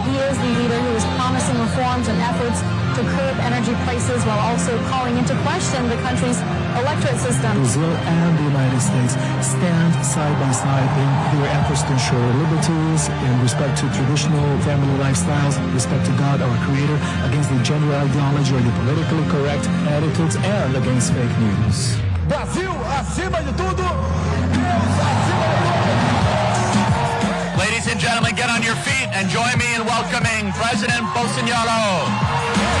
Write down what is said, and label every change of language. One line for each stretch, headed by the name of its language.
English: He is the leader who is promising reforms and efforts to curb energy prices while also calling into question the country's electorate system. Brazil and the United States stand side by side in their efforts to ensure liberties and respect to traditional family lifestyles, respect to God, our Creator, against the gender ideology or the politically correct attitudes, and against fake news.
Portuguese: Brasil acima de tudo, Deus acima de tudo.
English: Ladies and gentlemen, get on your feet and join me in welcoming President Bolsonaro.